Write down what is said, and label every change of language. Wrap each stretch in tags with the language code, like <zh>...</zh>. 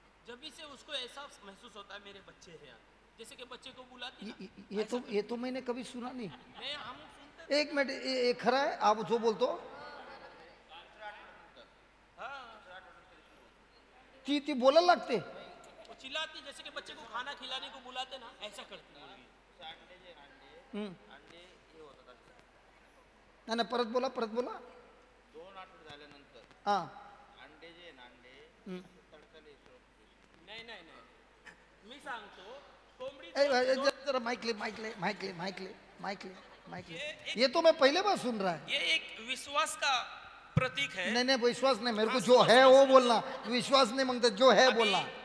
<hi>जब से उसको ऐसा महसूस होता है मेरे बच्चे हैं यहाँ, जैसे कि बच्चे को बुलाती है ना. ये तो मैंने कभी सुना नहीं. नहीं, हम सुनते एक मिनट, ये खरा है आप जो बोलतो?</hi> <mr>ती बोलायला लागते.</mr> <hi>वो चिल्लाती, जैसे कि बच्चे को खाना खिलाने को बुलाते ना, ऐसा करती है मुर्गी.</hi> <mr>नाही नाही, परत बोला परत बोला. 2 आठवडे झाल्यानंतर हा. अंडे जे आहे ना, अंडे तडकाले</mr> <hi>नहीं नहीं नहीं,</hi> <mr>मी सांगतो कोंबडी</mr> <hi>जरा माइक ले माइक ले माइक ले माइक ले माइक ले माइक ले. ये तो मैं पहले बार सुन रहा है. ये एक विश्वास का प्रतीक है. नहीं नहीं, विश्वास नहीं, मेरे को जो है वो बोलना. विश्वास नहीं मांगता, जो है बोलना.</hi>